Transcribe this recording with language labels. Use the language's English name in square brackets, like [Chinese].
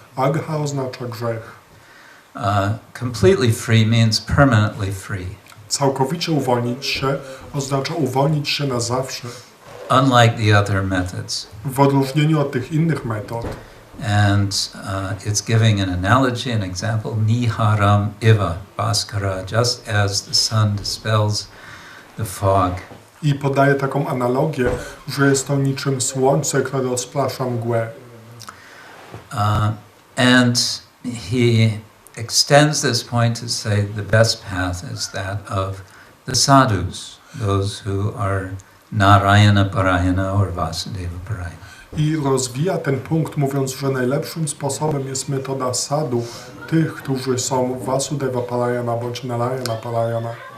[Polish] Agha oznacza grzech. [English] Completely free means permanently free. [Polish] Całkowicie uwolnić się oznacza uwolnić się na zawsze. [English] Unlike the other methods. [Polish] W odróżnieniu od tych innych metod. [English] And it's giving an analogy, an example, [Sanskrit] niharam iva bhaskara, [English] just as the sun dispels the fog. [Polish] I podaje taką analogię, że jest to niczym słońce, które rozprasza mgłę. [English] And he extends this point to say the best path is that of the sadhus, those who are Narayana Parayana or Vasudeva Parayana. [Polish] I rozwija ten punkt, mówiąc, że najlepszym sposobem jest metoda sadhu, tych, którzy są Vasudeva Parayana bądź Narayana Parayana.